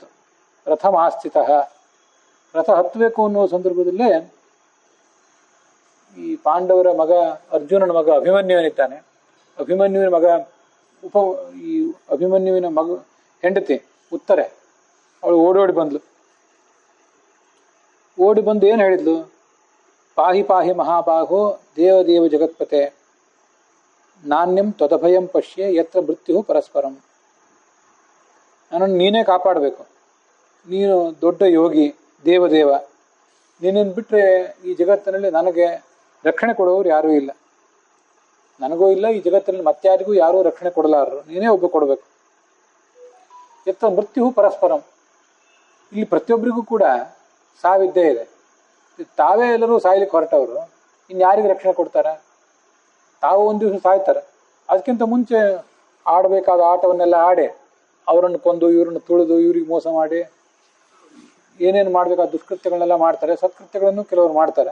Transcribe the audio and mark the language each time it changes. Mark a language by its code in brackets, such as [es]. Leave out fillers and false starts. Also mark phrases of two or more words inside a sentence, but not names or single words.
[kn] ರಥ ಮಾಸ್ಥಿತ, ರಥ ಹತ್ತಬೇಕು ಅನ್ನುವ ಸಂದರ್ಭದಲ್ಲೇ ಈ ಪಾಂಡವರ ಮಗ ಅರ್ಜುನನ ಮಗ ಅಭಿಮನ್ಯುವಿನಿದ್ದಾನೆ. ಅಭಿಮನ್ಯುವಿನ ಮಗ ಅಭಿಮನ್ಯುವಿನ ಮಗ ಹೆಂಡತಿ ಉತ್ತರೆ, ಅವಳು ಓಡೋಡಿ ಬಂದ್ಲು. ಓಡಿ ಬಂದು ಏನು ಹೇಳಿದ್ಲು, [sa] ಪಾಹಿ ಪಾಹಿ ಮಹಾಬಾಹೋ ದೇವದೇವ ಜಗತ್ಪತೆ ನಾಣ್ಯಂ ತ್ವದಭಯಂ ಪಶ್ಯೆ ಯತ್ರ ಮೃತ್ಯು ಪರಸ್ಪರಂ. [kn] ನನ್ನನ್ನು ನೀನೇ ಕಾಪಾಡಬೇಕು, ನೀನು ದೊಡ್ಡ ಯೋಗಿ, ದೇವದೇವ, ನೀನನ್ನು ಬಿಟ್ಟರೆ ಈ ಜಗತ್ತಿನಲ್ಲಿ ನನಗೆ ರಕ್ಷಣೆ ಕೊಡುವವರು ಯಾರೂ ಇಲ್ಲ, ನನಗೂ ಇಲ್ಲ, ಈ ಜಗತ್ತಿನಲ್ಲಿ ಮತ್ತಾರಿಗೂ ಯಾರೂ ರಕ್ಷಣೆ ಕೊಡಲಾರರು, ನೀನೇ ಒಬ್ಬ ಕೊಡಬೇಕು. [sa] ಯತ್ರ ಮೃತ್ಯು ಪರಸ್ಪರಂ, [kn] ಇಲ್ಲಿ ಪ್ರತಿಯೊಬ್ಬರಿಗೂ ಕೂಡ ಸಾವಿದ್ದೇ ಇದೆ. ತಾವೇ ಎಲ್ಲರೂ ಸಾಯ್ಲಿಕ್ಕೆ ಹೊರಟವರು, ಇನ್ಯಾರಿಗೆ ರಕ್ಷಣೆ ಕೊಡ್ತಾರೆ? ತಾವು ಒಂದು ದಿವಸ ಸಾಯ್ತಾರೆ. ಅದಕ್ಕಿಂತ ಮುಂಚೆ ಆಡಬೇಕಾದ ಆಟವನ್ನೆಲ್ಲ ಆಡಿ ಅವರನ್ನು ಕೊಂದು ಇವರನ್ನು ತುಳಿದು ಇವ್ರಿಗೆ ಮೋಸ ಮಾಡಿ ಏನೇನು ಮಾಡಬೇಕಾದ ದುಷ್ಕೃತ್ಯಗಳನ್ನೆಲ್ಲ ಮಾಡ್ತಾರೆ, ಸತ್ಕೃತ್ಯಗಳನ್ನು ಕೆಲವರು ಮಾಡ್ತಾರೆ.